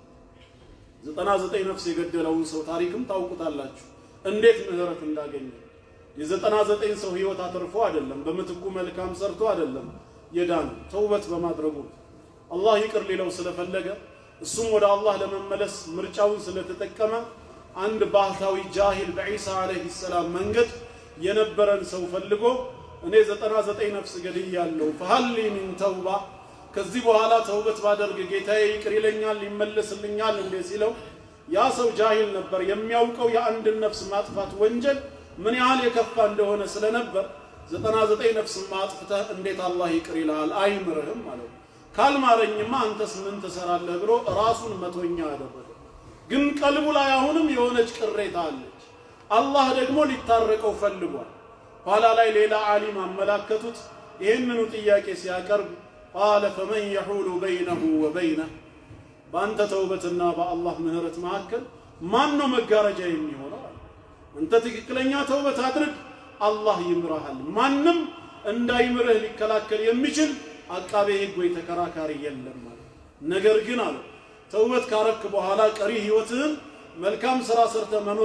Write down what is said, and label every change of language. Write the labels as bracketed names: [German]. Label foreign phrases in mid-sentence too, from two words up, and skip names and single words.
[Amharic] 99 ነፍስ የገደለውን ሰው ታሪክም ታውቁታላችሁ እንዴት ምህረት እንዳገኘ የ99 ሰው ህይወት አትርፎ አይደለም በመትኩ መልካም ሰርቶ አይደለም የዳን ተውበት በማድረጉ አላህ ይቅር ሊለው ስለፈለገ እሱም ወደ አላህ ለመመለስ ምርጫውን ስለተጠቀመ አንድ ባህታዊ ጃሂል በኢሳ [Arabic] عليه السلام [Amharic] መንገድ የነበረን ሰው ፈልጎ እኔ 99 ነፍስ ገድያለሁ [Arabic] فهل من توبه [Amharic] ከዚህ በኋላ ተውበት ባደርግ ጌታዬ ይቅር ይለኛል ይመለስልኛል እንዴ ሲለው ያ ሰው ጃሂል ነበር የሚያውቀው የአንድ ነፍስ ማጥፋት ወንጀል ምን ያህል የከፋ እንደሆነ ስለነበር 99 ነፍስ ማጥፍተህ እንዴት አላህ ይቅር ይላል አይምርህም ማለት ካልማረኝማ አንተስ ምን ተሰራለህ ብሎ ራሱን መቶኛ አደረገ ግን ቀልቡ ላይ አሁንም የሆነች ቅሬታ አለች አላህ ደግሞ ሊታረቀው ፈልጓል ኋላ ላይ ሌላ ዓሊም አመላከቱት ይሄንኑ ጥያቄ ሲያቀርብ [Arabic] قال فمن يحول بينه وبينه [Amharic] በአንተ ተውበትና በአላህ ምህረት መካከል ማን ነው መጋረጃ የሚሆነው አንተ ትክክለኛ ተውበት አድርግ አላህ ይምራሃል ማንንም እንዳይምርህ ሊከላከል የሚችል አቃቤ ህግ ወይ ተከራካሪ የለም ማለት ነገር ግን አለ ተውበት ካረክ በኋላ ቀሪ ህይወትህን መልካም ስራ ሰርተ መኖር